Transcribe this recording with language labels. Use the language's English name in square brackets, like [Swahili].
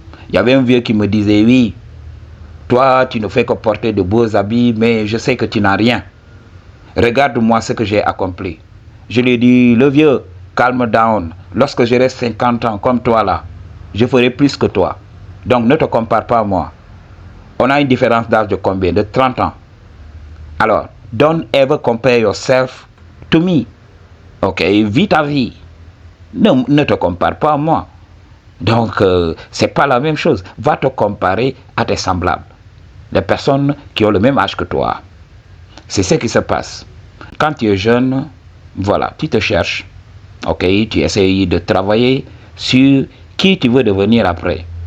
[French] Il y avait un vieux qui me disait, oui, toi tu ne fais que porter de beaux habits, mais je sais que tu n'as rien. Regarde-moi ce que j'ai accompli. Je lui ai dit, le vieux, [English] calme down. [French] Lorsque j'aurai 50 ans comme toi là, je ferai plus que toi. Donc ne te compare pas à moi. On a une différence d'âge de combien? De 30 ans. [English] Alors, don't ever compare yourself to me. [French] Ok, vis ta vie. Ne te compare pas à moi. Donc, c'est pas la même chose. Va te comparer à tes semblables. Les personnes qui ont le même âge que toi. C'est ce qui se passe. Quand tu es jeune, voilà, tu te cherches. Ok, tu essayes de travailler sur qui tu veux devenir après.